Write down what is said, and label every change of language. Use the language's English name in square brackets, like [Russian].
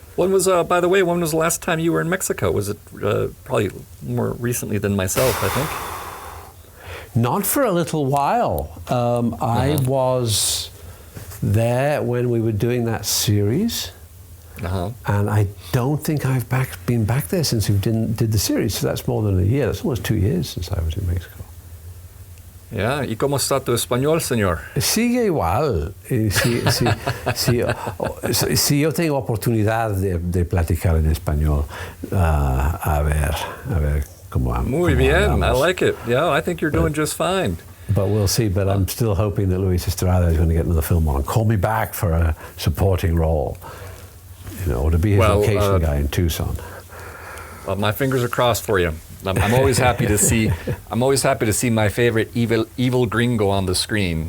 [English] When was, by the way, when was the last time you were in Mexico? Was it probably more recently than myself, I think? Not for a little while. I was there when we were doing that series. And I don't think I've been back there since we did the series. So that's more than a year. That's almost 2 years since I was in Mexico. [Spanish] Yeah, ¿y cómo está tu español, señor? Sigue igual. Si yo tengo oportunidad de platicar en español, a ver cómo vamos. Muy bien, [English] I like it. Yeah, I think you're doing just fine. But we'll see. But I'm still hoping that Luis Estrada is going to get another film on. Call me back for a supporting role, or to be his location guy in Tucson. Well, my fingers are crossed for you. I'm always happy to see. I'm always happy to see my favorite evil gringo on the screen.